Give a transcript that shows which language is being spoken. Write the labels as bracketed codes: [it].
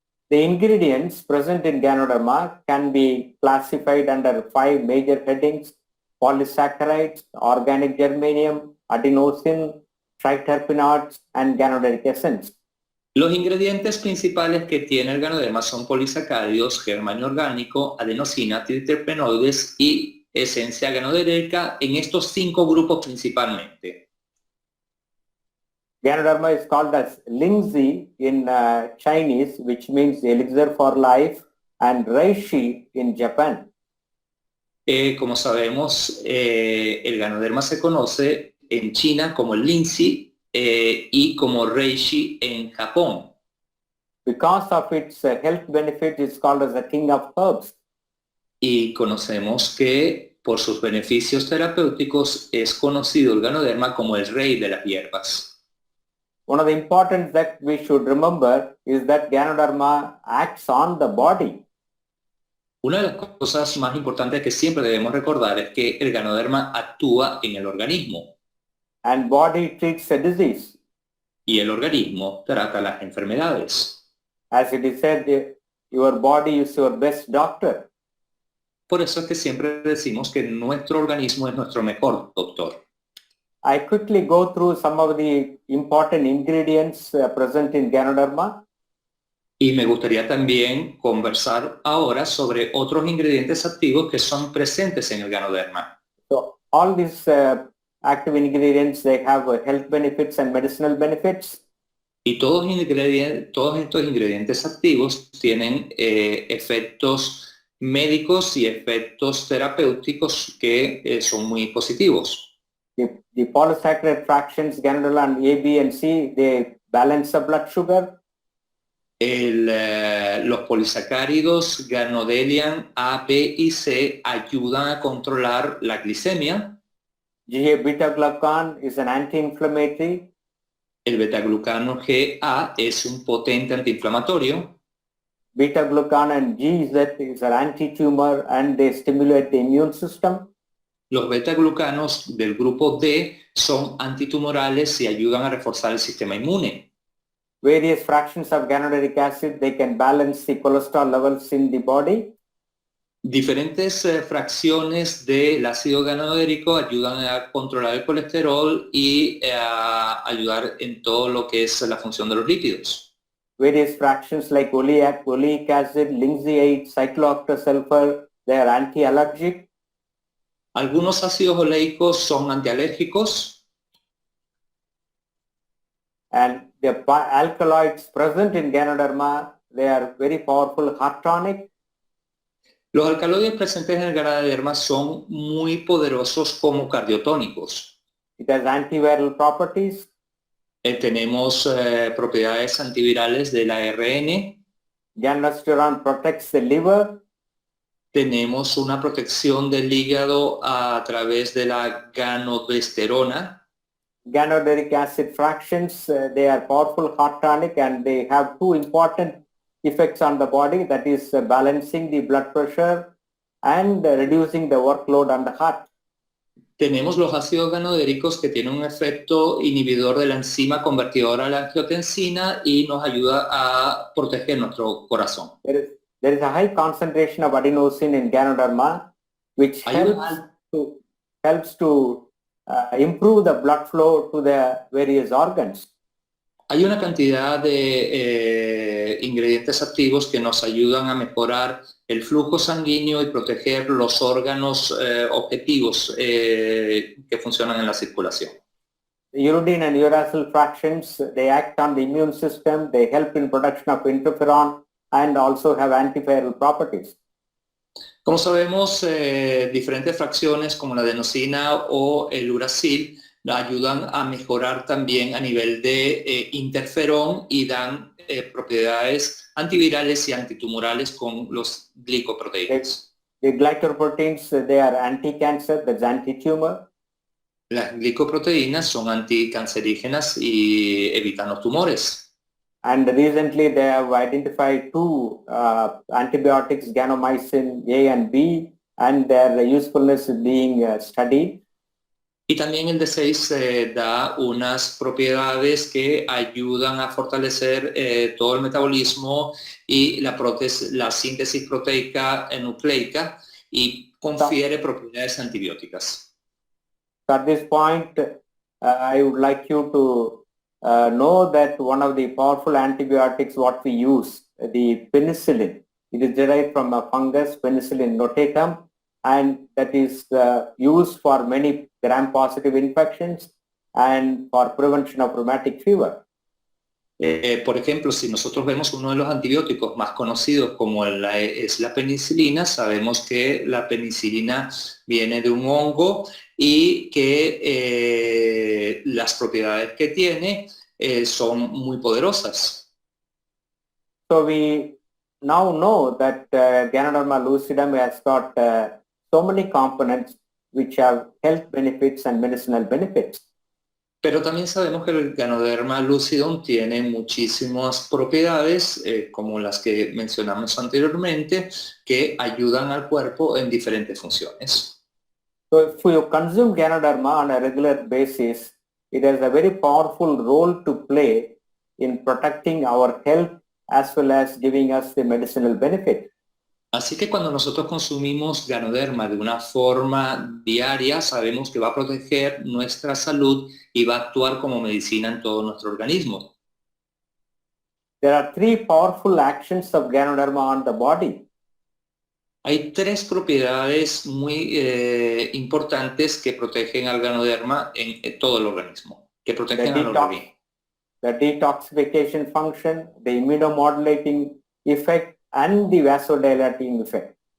[en] The ingredients present in Ganoderma can be classified under 5 major headings: polysaccharides, organic germanium, adenosine, triterpenoids, and ganoderic essence. [es] Los ingredientes principales que tiene el Ganoderma son polisacáridos, germanio orgánico, adenosina, triterpenoides y esencia ganodérica en estos 5 grupos principalmente. [en] Ganoderma is called as Lingzi in Chinese, which means elixir for life, and Reishi in Japan. [es] Como sabemos, el Ganoderma se conoce en China como el Lingzi y como Reishi en Japón. [en] Because of its health benefits, it's called as the king of herbs. [es] Y conocemos que por sus beneficios terapéuticos es conocido el Ganoderma como el rey de las hierbas. [en] One of the important that we should remember is that Ganoderma acts on the body. [es] Una de las cosas más importantes que siempre debemos recordar es que el Ganoderma actúa en el organismo. [en] And body treats a disease. [es] Y el organismo trata las enfermedades. [en] As it is said, your body is your best doctor. [es] Por eso es que siempre decimos que nuestro organismo es nuestro mejor doctor. [en] I quickly go through some of the important ingredients present in Ganoderma. [es] Y me gustaría también conversar ahora sobre otros ingredientes activos que son presentes en el Ganoderma. [en] So all these active ingredients, they have health benefits and medicinal benefits. [es] Y todos estos ingredientes activos tienen efectos médicos y efectos terapéuticos que son muy positivos. [en] The polysaccharide fractions, Ganodel and A, B, and C, they balance the blood sugar. [es] Los polisacáridos Ganodelian A, B y C ayudan a controlar la glicemia. [en] GA-beta-glucan is an anti-inflammatory. [es] El betaglucano GA es un potente antiinflamatorio. [en] Beta-glucan and GZ is an anti-tumor and they stimulate the immune system. [es] Los betaglucanos del grupo D son antitumorales y ayudan a reforzar el sistema inmune. [en] Various fractions of ganoderic acid, they can balance the cholesterol levels in the body. [es] Diferentes fracciones del ácido ganodérico ayudan a controlar el colesterol y a ayudar en todo lo que es la función de los lípidos. [en] Various fractions like oleic acid, linseed, cyclooctasulfur, they are anti-allergic. [es] Algunos ácidos oleicos son antialérgicos. [en] And the alkaloids present in Ganoderma, they are very powerful heart tonic. [es] Los alcaloides presentes en el Ganoderma son muy poderosos como cardiotónicos. [en] It has antiviral properties. [es] Tenemos propiedades antivirales del ARN. [en] Ganosterone protects the liver. [es] Tenemos una protección del hígado a través de la ganodesterona. [en] Ganoderic acid fractions, they are powerful heart tonic and they have two important effects on the body, that is balancing the blood pressure and reducing the workload on the heart. [es] Tenemos los ácidos ganodéricos que tienen un efecto inhibidor de la enzima convertidora a la angiotensina y nos ayuda a proteger nuestro corazón. [en] There is a high concentration of adenosine in Ganoderma, which helps to improve the blood flow to the various organs. [es] Hay una cantidad de ingredientes activos que nos ayudan a mejorar el flujo sanguíneo y proteger los órganos objetivos que funcionan en la circulación. [en] The uridine and uracil fractions, they act on the immune system, they help in production of interferon and also have antiviral properties. [es] Como sabemos, diferentes fracciones como la adenosina o el uracil ayudan a mejorar también a nivel de interferón y dan propiedades antivirales y antitumorales con los glicoproteínas. [en] The glycoproteins, they are anti-cancer, that's anti-tumor. [es] Las glicoproteínas son anticancerígenas y evitan los tumores. [en] And recently they have identified two antibiotics, ganomycin A and B, and their usefulness is being studied. [es] Y también el D6 da unas propiedades que ayudan a fortalecer todo el metabolismo y la síntesis proteica nucleica y confiere propiedades antibióticas. [en] At this point, I would like you to know that one of the powerful antibiotics what we use, the penicillin, it is derived from a fungus, Penicillium notatum, and that is used for many gram-positive infections and for prevention of rheumatic fever. [es] Por ejemplo, si nosotros vemos uno de los antibióticos más conocidos como es la penicilina, sabemos que la penicilina viene de un hongo y que las propiedades que tiene son muy poderosas. [en] So we now know that Ganoderma lucidum has got so many components which have health benefits and medicinal benefits. [es] Pero también sabemos que el Ganoderma lucidum tiene muchísimas propiedades, como las que mencionamos anteriormente, que ayudan al cuerpo en diferentes funciones. [en] So if you consume Ganoderma on a regular basis, it has a very powerful role to play in protecting our health as well as giving us the medicinal benefit. [es] Así que cuando nosotros consumimos Ganoderma de una forma diaria, sabemos que va a proteger nuestra salud y va a actuar como medicina en todo nuestro organismo. [en] There are three powerful actions of Ganoderma on the body. [es] Hay tres propiedades muy importantes que protegen al Ganoderma en todo el organismo, que protegen al organismo. [en] the detoxification function, the immunomodulating effect, and the vasodilating effect.